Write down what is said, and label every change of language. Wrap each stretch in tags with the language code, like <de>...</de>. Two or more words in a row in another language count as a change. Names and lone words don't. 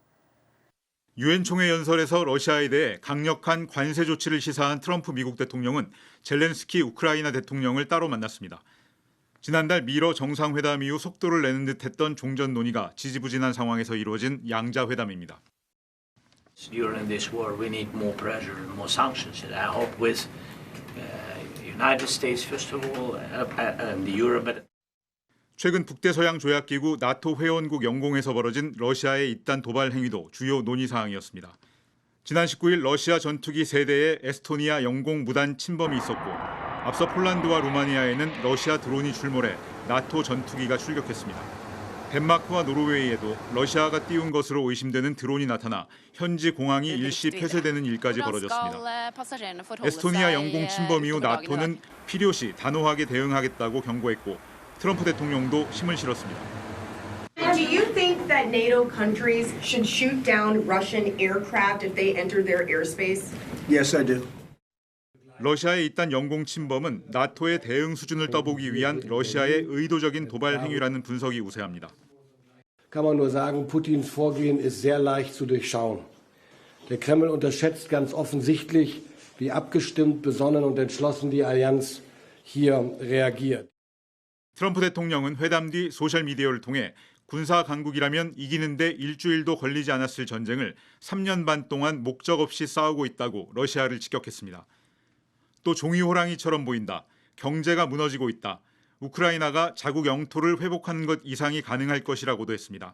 <ko>유엔 총회 연설에서 러시아에 대해 강력한 관세 조치를 시사한 트럼프 미국 대통령은 젤렌스키 우크라이나 대통령을 따로 만났습니다. 지난달 미러 정상회담 이후 속도를 내는 듯했던 종전 논의가 지지부진한 상황에서 이루어진 양자 회담입니다.</ko> <en>During this war, we need more pressure and more sanctions. And I hope with United States first of all and Europe.</en> <ko>최근 북대서양 조약기구 나토 회원국 영공에서 벌어진 러시아의 잇단 도발 행위도 주요 논의 사항이었습니다. 지난 19일 러시아 전투기 3대의 에스토니아 영공 무단 침범이 있었고 앞서 폴란드와 루마니아에는 러시아 드론이 출몰해 나토 전투기가 출격했습니다. 덴마크와 노르웨이에도 러시아가 띄운 것으로 의심되는 드론이 나타나 현지 공항이 일시 폐쇄되는 일까지 벌어졌습니다. 에스토니아 영공 침범 이후 나토는 필요시 단호하게 대응하겠다고 경고했고 트럼프 대통령도 힘을 실었습니다.</ko> <en>Do you think that NATO countries should shoot down Russian aircraft if they enter their airspace? Yes, I do.</en> <ko>러시아의 잇단 영공 침범은 나토의 대응 수준을 떠보기 위한 러시아의 의도적인 도발 행위라는 분석이 우세합니다.</ko> <de>Kann man nur sagen, Putins Vorgehen ist sehr leicht zu durchschauen. Der Kreml unterschätzt ganz offensichtlich, wie abgestimmt, besonnen und entschlossen die Allianz hier reagiert.</de> <ko>트럼프 대통령은 회담 뒤 소셜미디어를 통해 군사 강국이라면 이기는데 일주일도 걸리지 않았을 전쟁을 3년 반 동안 목적 없이 싸우고 있다고 러시아를 직격했습니다. 또 종이 호랑이처럼 보인다. 경제가 무너지고 있다. 우크라이나가 자국 영토를 회복하는 것 이상이 가능할 것이라고도 했습니다.</ko>